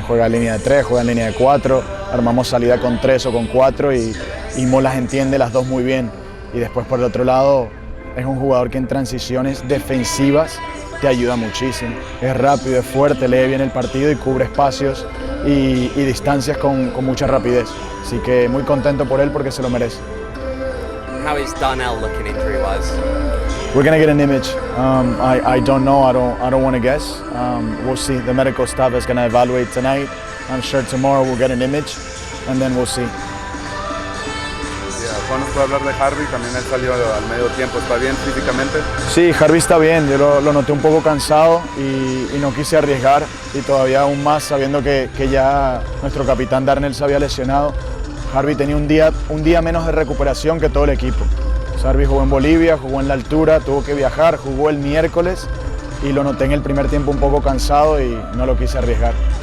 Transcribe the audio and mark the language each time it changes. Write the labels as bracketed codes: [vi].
[es] Juega en línea de 3, juega en línea de 4, armamos salida con 3 o con 4 y Mo las entiende las dos muy bien. Y después por el otro lado es un jugador que en transiciones defensivas te ayuda muchísimo. Es rápido, es fuerte, lee bien el partido y cubre espacios y distancias con mucha rapidez. Así que muy contento por él porque se lo merece. [en] How is Darnell looking injury-wise? We're gonna get an image. I don't know. I don't want to guess. We'll see. The medical staff is gonna evaluate tonight. I'm sure tomorrow we'll get an image, and then we'll see. [es] Juan, ¿nos puede hablar de Harvey? También él salió al medio tiempo. ¿Está bien físicamente? Sí, Harvey está bien. Yo lo noté un poco cansado y no quise arriesgar, y todavía aún más sabiendo que ya nuestro capitán Darnell se había lesionado. Harvey tenía un día menos de recuperación que todo el equipo. Harvey jugó en Bolivia, jugó en la altura, tuvo que viajar, jugó el miércoles y lo noté en el primer tiempo un poco cansado y no lo quise arriesgar.